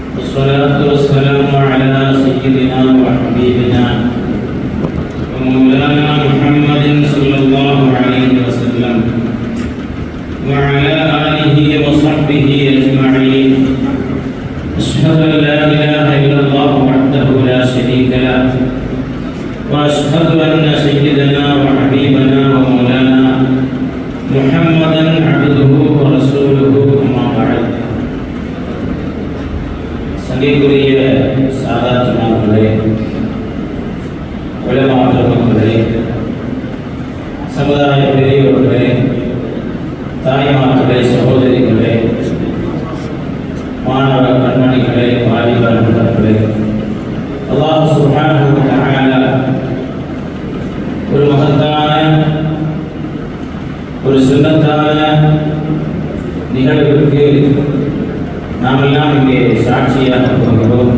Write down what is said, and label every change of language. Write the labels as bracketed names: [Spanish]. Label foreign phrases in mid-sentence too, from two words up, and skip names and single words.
[Arabic] والصلاة والسلام على سيدنا وحبيبنا ومولانا محمد صلى الله عليه وسلم وعلى آله وصحبه أجمعين. أشهد أن لا إله إلا الله وحده لا شريك له وأشهد أن سيدنا وحبيبنا ومولانا محمدا عبده ورسوله أما بعد. [Tamil] சங்கைக்குரிய சாதாரணர்களே, உலமா பெருமக்களே, சமுதாய பெரியவர்களே, தாய்மார்களே, சகோதரிகளே, மாணவ கண்மணிகளே, வாலிப நண்பர்களே, அல்லாஹ் [Arabic] سبحانه وتعالى [Tamil] ஒரு மகத்தான ஒரு சுன்னத்தான நிகழ்வுக்கு நாமெல்லாம் இங்கே சாட்சியாக போகிறோம்.